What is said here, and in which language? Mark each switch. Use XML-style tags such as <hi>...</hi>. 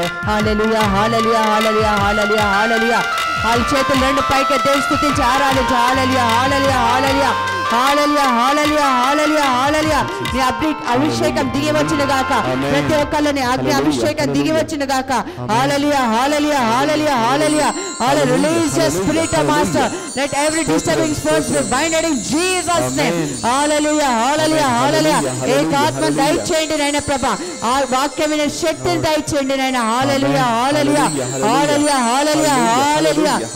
<te>హల్లెలూయా, హల్లెలూయా, హల్లెలూయా, హల్లెలూయా, హల్లెలూయా. వాళ్ళ చేతులు రెండు పైకి దేవుని స్తుతించి ఆరాధించు. హల్లెలూయా, హల్లెలూయా, హల్లెలూయా, హల్లెలూయా, హల్లెలూయా, హల్లెలూయా, హల్లెలూయా. నీ అభిషేకం దిగి వచ్చిన గాక. ప్రతి ఒక్కళ్ళని అగ్ని అభిషేకం దిగి వచ్చిన గాక. హల్లెలూయా, హల్లెలూయా, హల్లెలూయా, హల్లెలూయా.</te> <en>Hallelujah. Release your spirit, Master. Let every disturbing force be binded in Jesus' name. Hallelujah, hallelujah, hallelujah.</en> <hi>एक आत्मा</hi> <te>దయచేయండి నాయనా ప్రభా. ఆ వాక్యమైన శక్తిని దయచేయండి నాయనా. హల్లెలూయా, హల్లెలూయా, హల్లెలూయా, హల్లెలూయా, హల్లెలూయా.</te>